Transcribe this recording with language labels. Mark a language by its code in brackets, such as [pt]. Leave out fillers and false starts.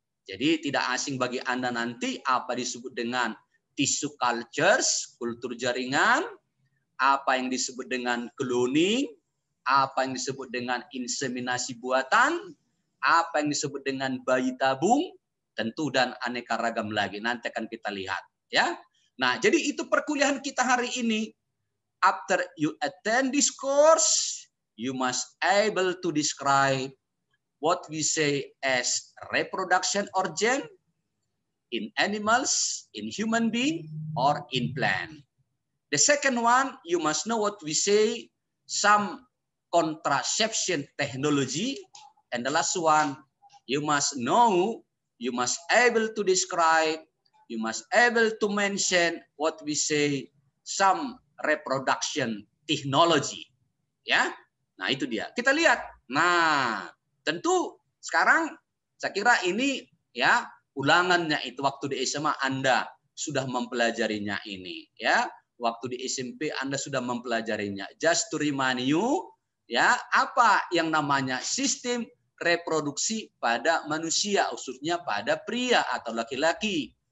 [id] Jadi tidak asing bagi Anda nanti apa disebut dengan tissue cultures, kultur jaringan, apa yang disebut dengan cloning, apa yang disebut dengan inseminasi buatan, apa yang disebut dengan bayi tabung, tentu dan aneka ragam lagi. Nanti akan kita lihat, ya. Nah, jadi itu perkuliahan kita hari ini. [en] After you attend this course, you must able to describe what we say as reproduction organ in animals, in human being, or in plant. The second one, you must know what we say, some contraception technology. And the last one, you must know, you must able to describe, you must able to mention what we say, some reproduction technology. [id] Ya, nah itu dia. Kita lihat. Nah, tentu sekarang saya kira ini ya ulangannya itu waktu di SMA Anda sudah mempelajarinya ini, ya. Waktu di SMP Anda sudah mempelajarinya. [en] Just to remind you, [id] ya, apa yang namanya sistem reproduksi pada manusia, khususnya pada pria atau laki-laki.